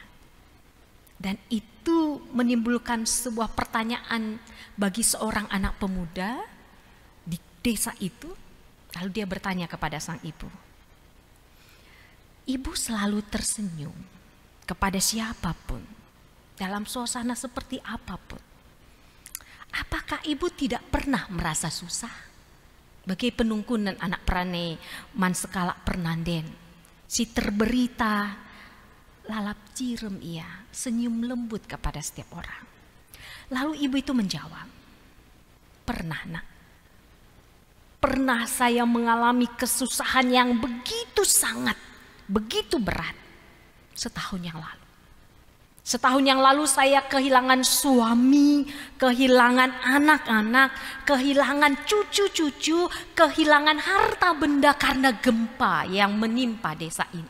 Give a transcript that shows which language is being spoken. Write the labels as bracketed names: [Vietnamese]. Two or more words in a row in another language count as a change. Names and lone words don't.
[Indonesian] Dan itu menimbulkan sebuah pertanyaan bagi seorang anak pemuda di desa itu. Lalu dia bertanya kepada sang ibu. Ibu selalu tersenyum kepada siapapun, dalam suasana seperti apapun. Apakah ibu tidak pernah merasa susah? [Batak Karo] Bagi penungkunan anak perane man sekalak pernanden. Si terberita lalap cirem ia, [Indonesian] senyum lembut kepada setiap orang. Lalu ibu itu menjawab, pernah nak. Pernah saya mengalami kesusahan yang begitu sangat, begitu berat setahun yang lalu. Setahun yang lalu saya kehilangan suami, kehilangan anak-anak, kehilangan cucu-cucu, kehilangan harta benda karena gempa yang menimpa desa ini.